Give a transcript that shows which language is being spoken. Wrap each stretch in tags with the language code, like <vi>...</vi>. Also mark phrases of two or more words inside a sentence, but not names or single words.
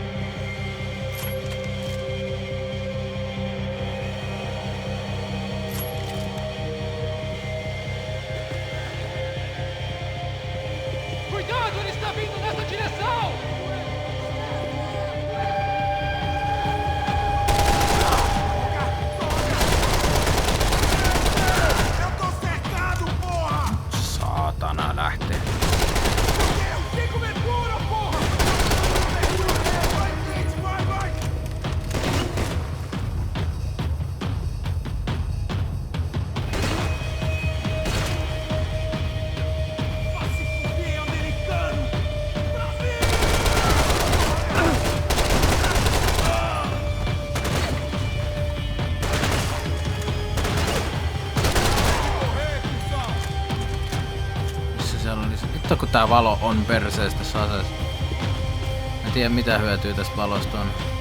<pt>Cuidado, ele está vindo nessa direção! Eu tô cercado, porra!</pt> <fi>Saatana lähtee.</fi> <pt>Tem cobertura, porra! Vai! Vai se fuder, americano! Brasil!</pt> <fi>Missä siellä oli se? Vittu kun tää valo on perseestä tässä aseessa. En tiedä mitä hyötyä tästä valosta on.</fi>